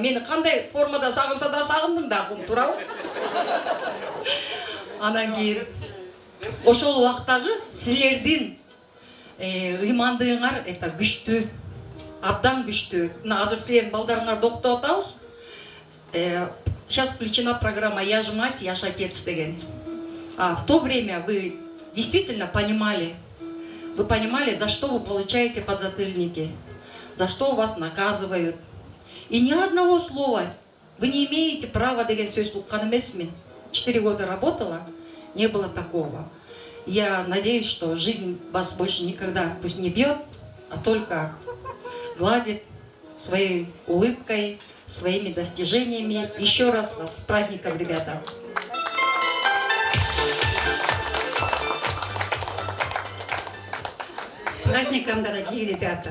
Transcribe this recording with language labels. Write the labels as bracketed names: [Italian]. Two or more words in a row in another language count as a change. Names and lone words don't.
[Kyrgyz] Мени кандай формада сагынса да сагындым да, туурабы? Анан кийин ошол убактагы силердин ыймандыгыңар это күчтүү, абдан күчтүү. Мына азыр силердин балдарыңарды окутуп атабыз. [Russian] Сейчас включена программа «Я же мать, я же отец» деген. В то время вы действительно понимали, за что вы получаете подзатыльники, за что вас наказывают. И ни одного слова вы не имеете права [Kyrgyz] деген сөз уккан эмесмин. [Russian] 4 года работала, не было такого. Я надеюсь, что жизнь вас больше никогда пусть не бьет, а только гладит своей улыбкой, своими достижениями. Еще раз вас с праздником, ребята! С праздником, дорогие ребята!